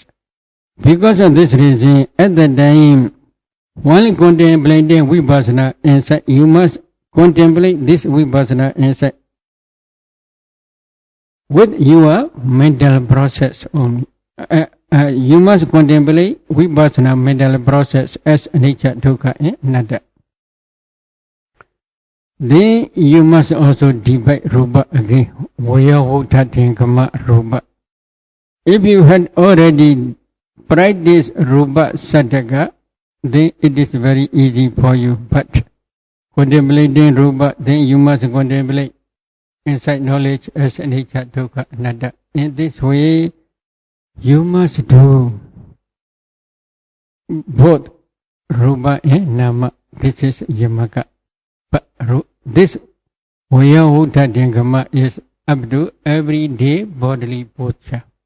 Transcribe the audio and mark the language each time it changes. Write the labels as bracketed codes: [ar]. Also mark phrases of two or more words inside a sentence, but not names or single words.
[en] Because of this reason, at the time, while contemplating vipassana insight, you must contemplate this vipassana insight with your mental process only. You must contemplate vipassana mental process as [pi] anicca, dukkha, [en] and anatta. Then you must also divide rūpa again. [pi] Veyyavacca rūpa. [en] If you had already practiced [pi] rūpa cittaja, [en] then it is very easy for you. But contemplating rūpa, then you must contemplate insight knowledge as [pi] anicca, dukkha, anatta. [en] In this way, you must do both rūpa and nama. This is yamaka. But this Veyyavacca is up to everyday bodily posture.